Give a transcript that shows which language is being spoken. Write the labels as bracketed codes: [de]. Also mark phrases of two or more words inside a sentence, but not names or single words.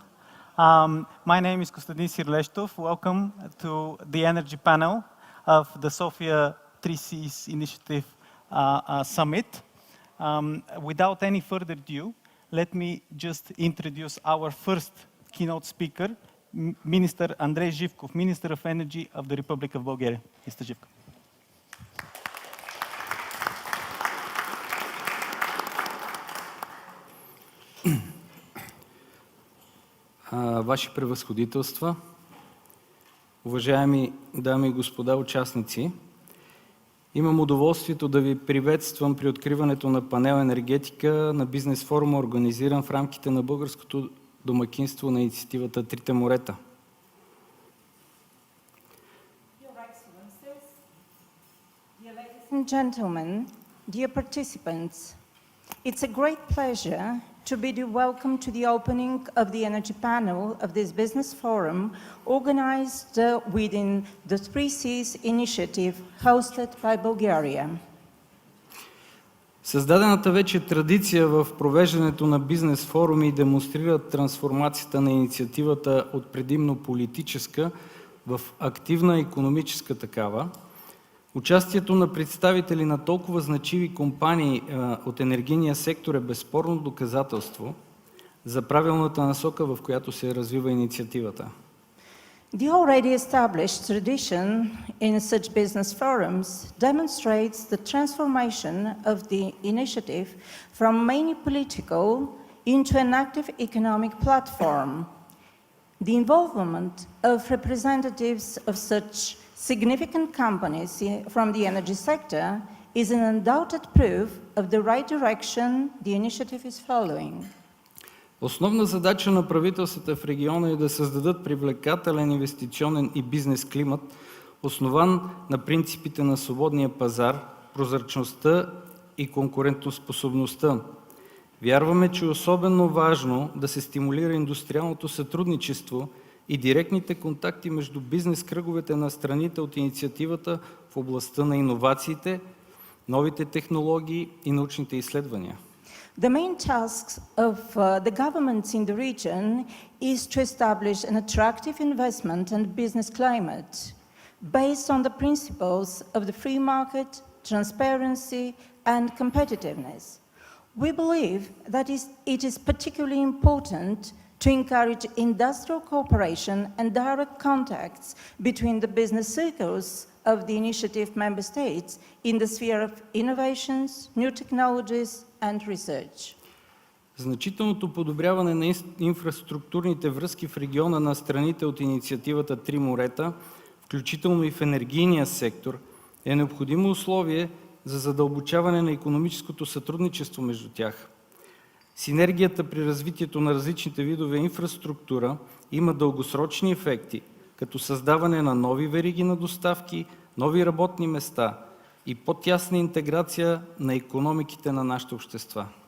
[en] My name is Costadin Sirleștov. Welcome to the energy panel of the Sofia Three Seas Initiative Summit. Without any further ado, let me just introduce our first keynote speaker, Minister Andrei Zhivkov, Minister of Energy of the Republic of Bulgaria. Mr. Zhivkov. [bg] Ваши превъзходителства, уважаеми дами и господа участници, имам удоволствието да ви приветствам при откриването на панел енергетика на бизнес форума, организиран в рамките на българското домакинство на инициативата Трите морета. [en] Dear ladies and gentlemen, dear participants, it's a great pleasure to bid you welcome to the opening of the energy panel of this business forum organized within the Three Seas initiative hosted by Bulgaria. [bg] Създадената вече традиция в провеждането на бизнес форуми демонстрира трансформацията на инициативата от предимно политическа в активна икономическа такава. Участието на представители на толкова значими компании от енергийния сектор е безспорно доказателство за правилната насока, в която се развива инициативата. [en] The already established tradition in such business forums demonstrates the transformation of the initiative from mainly political into an active economic platform. The involvement of representatives of such significant companies from the energy sector is an undoubted proof of the right direction the initiative is following. [bg] Основна задача на правителствата в региона е да създадат привлекателен инвестиционен и бизнес климат, основан на принципите на свободния пазар, прозрачността и конкурентоспособността. Вярваме, че е особено важно да се стимулира индустриалното сътрудничество и директните контакти между бизнес кръговете на страните от инициативата в областта на иновациите, новите технологии и научните изследвания. [en] The main task of the governments in the region is to establish an attractive investment and business climate based on the principles of the free market, transparency, and competitiveness. We believe that it is particularly important to encourage industrial cooperation and direct contacts between the business circles of the initiative member states in the sphere of innovations, new technologies, and research. [bg] Значителното подобряване на инфраструктурните връзки в региона на страните от инициативата Три морета, включително и в енергийния сектор, е необходимо условие за задълбочаване на икономическото сътрудничество между тях. Синергията при развитието на различните видове инфраструктура има дългосрочни ефекти, като създаване на нови вериги на доставки, нови работни места и по-тясна интеграция на икономиките на нашите общества.